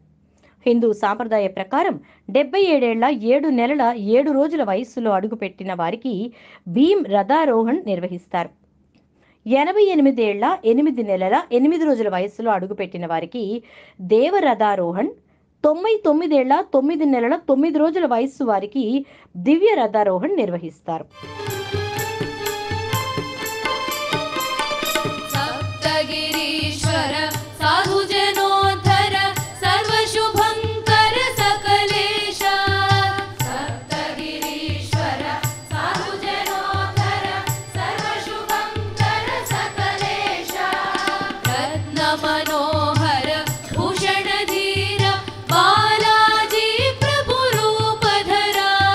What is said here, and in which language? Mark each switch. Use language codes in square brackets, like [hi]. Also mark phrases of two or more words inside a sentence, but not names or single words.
[te] హిందూ సాంప్రదాయ ప్రకారం 77 ఏళ్ల 7 నెలల 7 రోజుల వయస్సులో అడుగుపెట్టిన వారికి భీమ్ రథారోహణ్ నిర్వహిస్తారు. 88 ఏళ్ల 8 నెలల 8 రోజుల వయస్సులో అడుగుపెట్టిన వారికి దేవరథారోహణ్, 99 ఏళ్ల 9 నెలల 9 రోజుల వయస్సు వారికి దివ్య రథారోహణ్ నిర్వహిస్తారు. [sa] सप्तगिरीश्वर साधुजनोद्धर सर्वशुभंकर सकलेश सप्तगिरीश्वर साधुजनोद्धर सर्वशुभंकर सकलेश रत्नमनोहर भूषणधीर बालाजी प्रभु रूपधरा